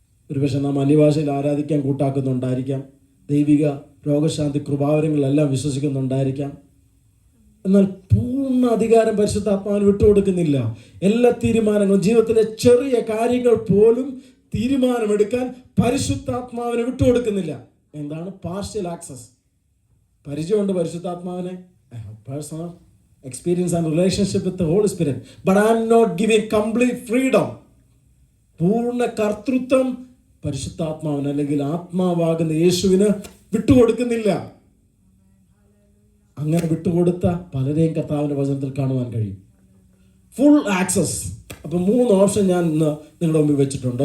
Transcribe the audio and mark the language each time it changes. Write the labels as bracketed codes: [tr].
[ml] ഒരുപക്ഷെ നാം അന്യഭാഷയിൽ ആരാധിക്കാൻ കൂട്ടാക്കുന്നുണ്ടായിരിക്കാം, ദൈവിക രോഗശാന്തി കൃപാവരങ്ങളെല്ലാം വിശ്വസിക്കുന്നുണ്ടായിരിക്കാം. എന്നാൽ പൂർണ്ണ അധികാരം പരിശുദ്ധാത്മാവിന് വിട്ടുകൊടുക്കുന്നില്ല. എല്ലാ തീരുമാനങ്ങളും, ജീവിതത്തിലെ ചെറിയ കാര്യങ്ങൾ പോലും തീരുമാനമെടുക്കാൻ പരിശുദ്ധാത്മാവിനെ വിട്ടുകൊടുക്കുന്നില്ല. എന്താണ് പാർഷ്യൽ ആക്സസ്? പരിചയമുണ്ട് പരിശുദ്ധാത്മാവിനെ, personal [en] experience and relationship with the Holy Spirit, but I am not giving complete freedom. [ml] പൂർണ്ണ കർത്തൃത്വം പരിശുദ്ധാത്മാവിന് അല്ലെങ്കിൽ ആത്മാവാകുന്ന യേശുവിന് വിട്ടുകൊടുക്കുന്നില്ല. അങ്ങനെ വിട്ടുകൊടുത്ത പലരെയും കർത്താവിന്റെ വചനത്തിൽ കാണുവാൻ കഴിയും. [en] Full access. [ml] അപ്പൊ 3 ഓപ്ഷൻ ഞാൻ ഇന്ന് നിങ്ങളുടെ മുമ്പിൽ വെച്ചിട്ടുണ്ട്.